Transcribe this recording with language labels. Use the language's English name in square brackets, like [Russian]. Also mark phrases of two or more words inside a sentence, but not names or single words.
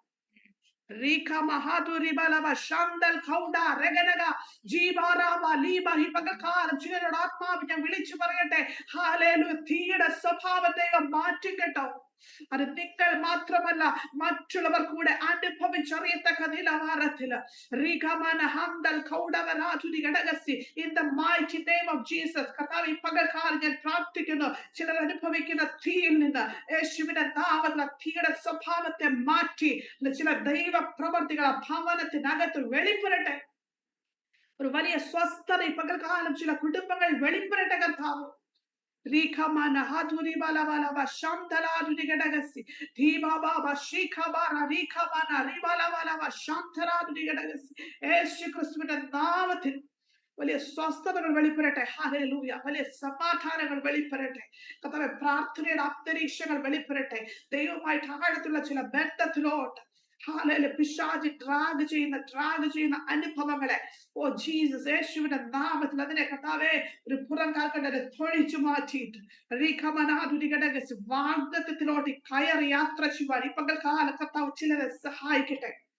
[Malayalam] ചിലരുടെ ആത്മാവ് ഞാൻ വിളിച്ചു പറയട്ടെ, ഹാലേലൂയ തീയുടെ സ്വഭാവം ദൈവം മാറ്റും കേട്ടോ. അത് നിങ്ങൾ മാത്രമല്ല, മറ്റുള്ളവർ കൂടെ അനുഭവിച്ചറിയത്തക്ക നിലവാരത്തിൽ [English] in the mighty name of Jesus. [Malayalam] കർത്താവേ ഈ പകൽക്കാലം ഞാൻ പ്രാർത്ഥിക്കുന്നു, ചിലർ അനുഭവിക്കുന്ന തീയിൽ നിന്ന് യേശുവിന്റെ നാമത്തിൽ തീയുടെ സ്വഭാവത്തെ മാറ്റി ചില ദൈവ പ്രവർത്തികൾ ഭവനത്തിനകത്ത് വെളിപ്പെടട്ടെ. ഒരു വലിയ സ്വസ്ഥത ഈ പകൽക്കാലം ചില കുടുംബങ്ങൾ വെളിപ്പെടട്ടെ കർത്താവ്. Rikamana haduri bala bala ba shamdala duri gadagasi dhiba baba shikha bara rikamana ribala bala ba shamdala duri gadagasi. യേശു ക്രിസ്തുവിന്റെ നാമത്തിൽ വലിയ സ്വസ്ഥതകൾ വെളിപ്പെടട്ടെ. ഹല്ലേലൂയ. വലിയ സമാധാനങ്ങൾ വെളിപ്പെടട്ടെ കർത്താവേ. പ്രാർത്ഥനയുടെ അന്തരീക്ഷങ്ങൾ വെളിപ്പെടട്ടെ. ദൈവവുമായിട്ട് ആഴത്തുള്ള ചില ബന്ധത്തിലോട്ട് പിശാച് ഡ്രാഗ് ചെയ്യുന്ന അനുഭവങ്ങളെ, [English] Oh Jesus, [Malayalam] യേശുവിന്റെ നാമത്തിൽ അതിനെ കർത്താവേ ഒരു പുറം കാൽക്കണ്ടത് തൊഴിച്ചു മാറ്റിയിട്ട് വാഗ്ദത്തത്തിലോട്ട് കയറി യാത്ര ചെയ്യുവാൻ ഈ പകൽക്കാല കർത്താവ് ചിലരെ സഹായിക്കട്ടെ.